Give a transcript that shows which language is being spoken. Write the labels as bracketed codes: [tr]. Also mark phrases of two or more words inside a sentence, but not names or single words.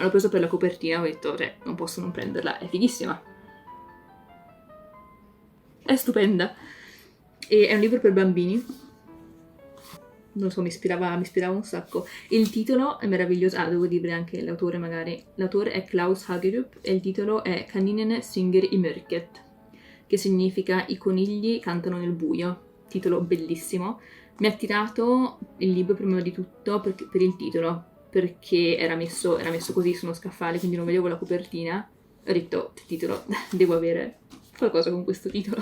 [it] L'ho preso per la copertina, ho detto, cioè, non posso non prenderla, è fighissima. È stupenda. E è un libro per bambini. Non so, mi ispirava un sacco. Il titolo è meraviglioso. Devo dire anche l'autore magari. L'autore è Klaus Hagerup e il titolo è Kaninene synger i mörket, che significa i conigli cantano nel buio. Titolo bellissimo. Mi ha attirato il libro prima di tutto per il titolo, perché era messo così su uno scaffale, quindi non vedevo la copertina. Ho detto, il titolo, devo avere qualcosa con questo titolo.